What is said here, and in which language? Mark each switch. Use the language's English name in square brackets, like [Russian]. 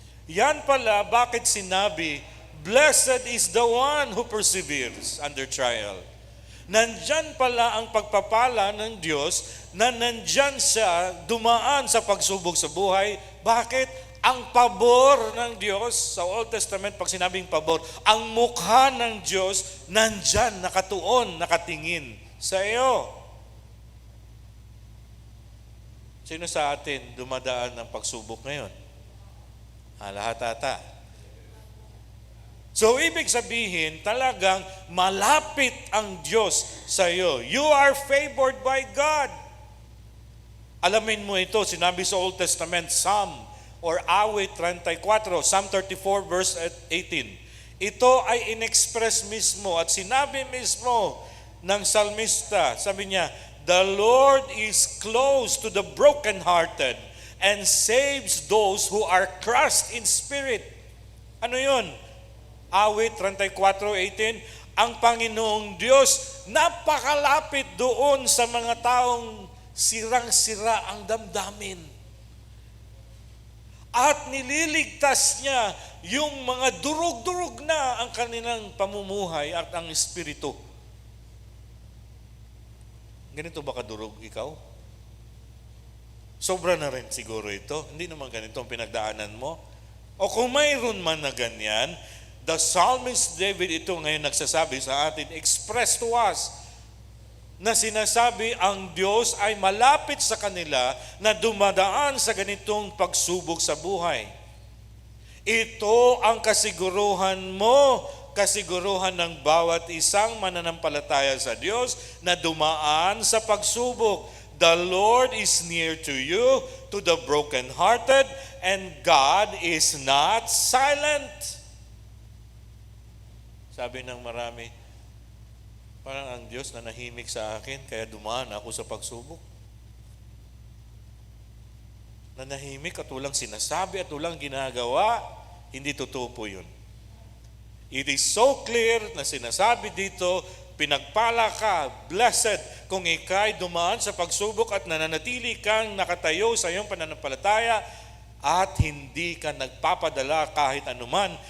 [Filipino] Yan pala, bakit sinabi, [English] blessed is the one who perseveres under trial. [Filipino] Nandyan pala ang pagpapala ng Diyos na nandyan siya dumaan sa pagsubok sa buhay. Bakit? Ang pabor ng Diyos, sa Old Testament, pag sinabing pabor, ang mukha ng Diyos nandyan, nakatuon, nakatingin sa iyo. Sino sa atin dumadaan ng pagsubok ngayon? Lahat ata. So, ibig sabihin, talagang malapit ang Diyos sa iyo. [English] You are favored by God. [Filipino] Alamin mo ito, sinabi sa [English] Old Testament, Psalm or Awit 34, Psalm 34 verse 18. [Filipino] Ito ay inexpress mismo at sinabi mismo ng salmista. Sabi niya, [English] the Lord is close to the brokenhearted and saves those who are crushed in spirit. [Filipino] Ano yun? Awit 34:18, ang Panginoong Diyos napakalapit doon sa mga taong sirang-sira ang damdamin. At nililigtas niya yung mga durug-durug na ang kanilang pamumuhay at ang espiritu. Ganito ba kadurog ikaw? Sobra na rin siguro ito. Hindi naman ganito ang pinagdaanan mo. O kung mayroon man na ganyan, [English] the psalmist David [Filipino] ito ngayon nagsasabi sa atin, [English] express to us, [Filipino] na sinasabi ang Diyos ay malapit sa kanila na dumadaan sa ganitong pagsubok sa buhay. Ito ang kasiguruhan mo, kasiguruhan ng bawat isang mananampalataya sa Diyos na dumaan sa pagsubok. [English] The Lord is near to you, to the brokenhearted, and God is not silent. [Filipino] Sabi ng marami, parang ang Diyos na nahimik sa akin, kaya dumaan ako sa pagsubok. Nanahimik at walang sinasabi at walang ginagawa, hindi totoo po yun. [English] It is so clear [Filipino] na sinasabi dito, pinagpala ka, blessed, kung ikay dumaan sa pagsubok at nananatili kang nakatayo sa iyong pananampalataya at hindi ka nagpapadala kahit anuman.